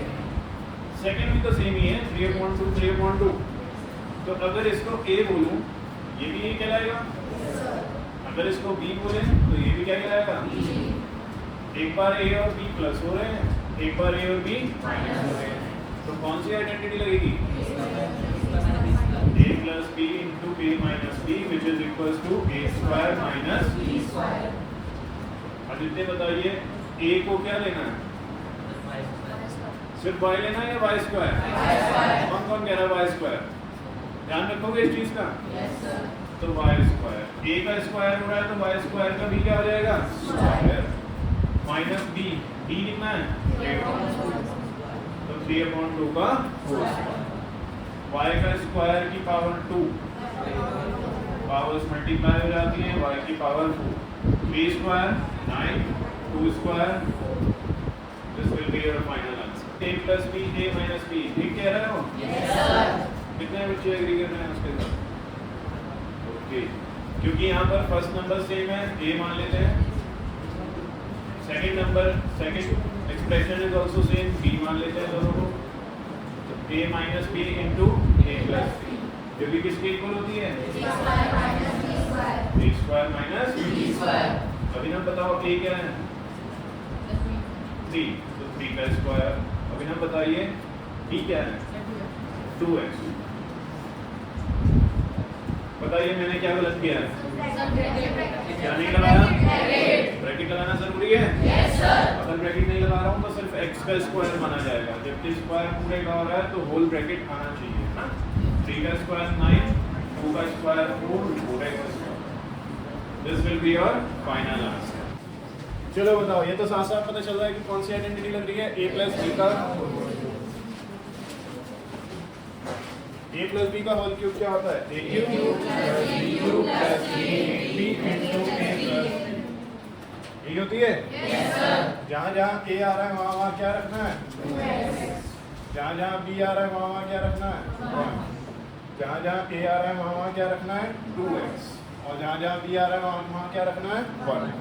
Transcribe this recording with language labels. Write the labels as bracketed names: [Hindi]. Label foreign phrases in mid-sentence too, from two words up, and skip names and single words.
[Hindi] सेकंड भी तो सेम ही है, 3/2 3/2। तो अगर इसको a बोलूं, ये भी a कहलाएगा। अगर इसको b बोले तो ये भी क्या कहलाएगा। एक बार a और b प्लस हो रहे हैं, एक बार a और b माइनस हो रहे हैं, तो कौन सी आइडेंटिटी लगेगी, [English] a plus b into a minus b which is equals to a square minus b square। [Hindi] आदित्य बताइए a को क्या लेना है, सिर्फ y लेना है या [English] y square, [Hindi] कौन कह रहा है [English] y square, [Hindi] ध्यान रखोगे इस चीज का। तो [English] y square, [Hindi] a का स्क्वायर हो रहा है तो [English] y square [Hindi] का भी क्या हो जाएगा, [English] square minus b, [Hindi] b कितना है, 3/2, तो 3/2 का [English] whole square. [Hindi] y का स्क्वायर की पावर 2, [English] powers multiply [Hindi] हो जाती हैं, y की पावर 4, 3 स्क्वायर 9, 2 स्क्वायर, [English] this will be your final answer. a plus b, a minus b, [Hindi] ठीक कह रहे हो? [English] Yes sir। [Hindi] कितने बच्चे एग्री कर रहे हैं उसके साथ? ओके, क्योंकि यहाँ पर [English] first number [Hindi] सेम है, a मान लेते हैं। [English] second number, second expression is also same, [Hindi] b मान लेते हैं दोनों को। तो [English] a minus b into a plus b, [Hindi] जो भी किसके इक्वल होती है, [English] a square minus b square. [Hindi] अभिनव बताओ a क्या है, 3, तो 3 का स्क्वायर। अभिनव बताइए b क्या है, 2x। बताइए मैंने क्या गलत किया है, क्या नहीं लगाया, ब्रैकेट लगाना जरूरी है। [English] Yes sir। [Hindi] अगर ब्रैकेट नहीं लगा रहा हूँ तो सिर्फ x का स्क्वायर माना जाएगा, जबकि स्क्वायर पूरे का हो रहा है तो [English] whole bracket [Hindi] आना चाहिए ना। 3 का स्क्वायर 9, 2 का स्क्वायर 4, 4x स्क्वायर। [English] this will be your final answer. [Hindi] चलो बताओ, ये तो साफ साफ पता चल रहा है कि कौन सी आइडेंटिटी लग रही है, [English] a plus b [Hindi] का, [English] a plus b [Hindi] का [English] whole cube [Hindi] क्या होता है, [English] a cube plus b cube plus b into a plus, [Hindi] यही होती है। [English] Yes sir। [Hindi] जहाँ जहाँ a आ रहा है वहाँ वहाँ क्या रखना है, जहाँ जहाँ b आ रहा है वहाँ वहाँ क्या रखना है, 1। जहाँ जहाँ a आ रहा है वहाँ वहाँ क्या रखना है, 2x, और जहाँ जहाँ b आ रहा है वहाँ वहाँ क्या रखना है, 1।